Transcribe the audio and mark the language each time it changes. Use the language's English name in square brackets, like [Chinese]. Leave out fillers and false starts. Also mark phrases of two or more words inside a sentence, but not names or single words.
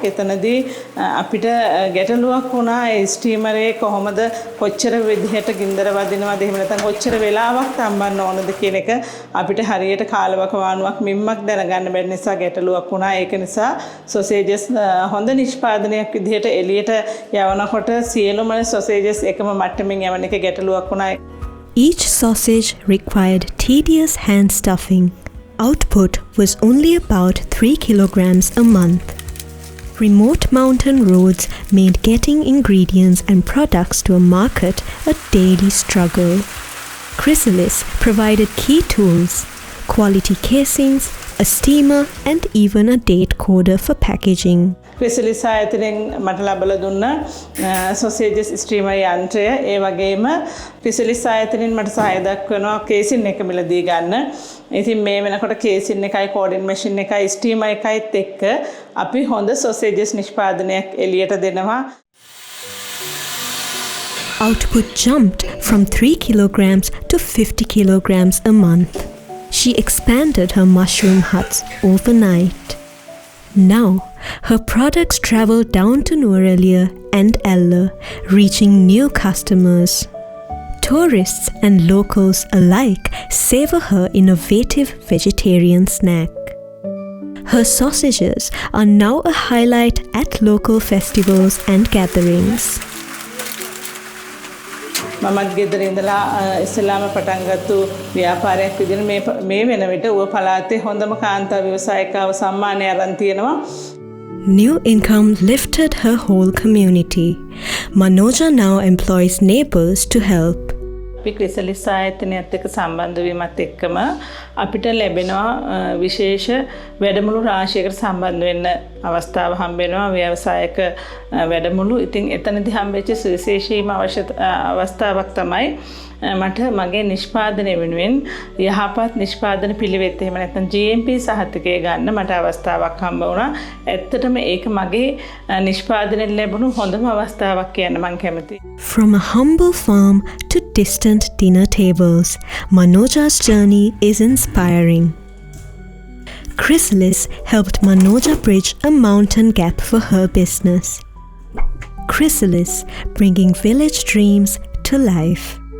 [Sinhala] එතනදී අපිට ගැටලුවක් වුණා ඒ ස්ටීමරේ කොහොමද කොච්චර විදිහට ගින්දර වදිනවද එහෙම නැත්නම් කොච්චර වෙලාවක් තම්බන්න ඕනද කියන එක අපිට හරියට කාලවකවානුවක් මිම්මක් දැනගන්න බැරි නිසා ගැටලුවක් වුණා. ඒක නිසා සොසේජස් හොඳ නිෂ්පාදනයක් විදිහට එළියට යවනකොට සියලුම සොසේජස් එකම මට්ටමින් යවන එක ගැටලුවක් වුණා. [English] Each sausage required tedious hand stuffing. Output was only about 3 kilograms a month. Remote mountain roads made getting ingredients and products to a market a daily struggle. Chrysalis provided key tools, quality casings, a steamer, and even a date coder for packaging. [Sinhala] ක්‍රිසලිස් ආයතනයෙන් මට ලබලා දුන්න සොසේජස් ස්ටීමර් යන්ත්‍රය ඒ වගේම ක්‍රිසලිස් ආයතනයෙන් මට සහාය දක්වනවා කේසින් එක මිලදී ගන්න. ඉතින් මේ වෙනකොට කේසින් එකයි කෝඩින් මැෂින් එකයි ස්ටීමර් එකයිත් එක්ක අපි හොඳ සොසේජස් නිෂ්පාදනයක් එළියට දෙනවා. [English] Output jumped from 3 kilograms to 50 kilograms a month. She expanded her mushroom huts overnight. Now, her products travel down to Nuwara and Ella, reaching new customers. Tourists and locals alike savor her innovative vegetarian snack. Her sausages are now a highlight at local festivals and gatherings. [Sinhala] මමත් ගෙදර ඉඳලා ඉස්ලාම පටන් ගත්තු ව්‍යාපාරයක් විදිහට මේ වෙන විට ඌව පළාතේ හොඳම කාන්තා ව්‍යවසායිකාව සම්මානය අරන් තියෙනවා. [English] New income lifted her whole community. Manoja now employs neighbors to help. [Sinhala] අපි ක්‍රිසලිස් ආයතනයත් එක්ක සම්බන්ධ වීමත් එක්කම අපිට ලැබෙනවා විශේෂ වැඩමුළු රාශියකට සම්බන්ධ වෙන්න අවස්ථාව හම්බ වෙනවා ව්‍යවසායක වැඩමුළු. ඉතින් එතනදී හම්බෙච්ච සුවිශේෂීම අවස්ථාවක් තමයි මට මගේ නිෂ්පාදනය වෙනුවෙන් යහපත් නිෂ්පාදන පිළිවෙත් එහෙම නැත්නම් GMP සහතිකය ගන්න මට අවස්ථාවක් හම්බ වුණා. ඇත්තටම ඒක මගේ නිෂ්පාදනයෙන් ලැබුණු හොඳම අවස්ථාවක් කියන්න මම කැමතියි. [English] From a humble farm to distant dinner tables, Manoja's journey is inspiring. Chrysalis helped Manoja bridge a mountain gap for her business. Chrysalis, bringing village dreams to life.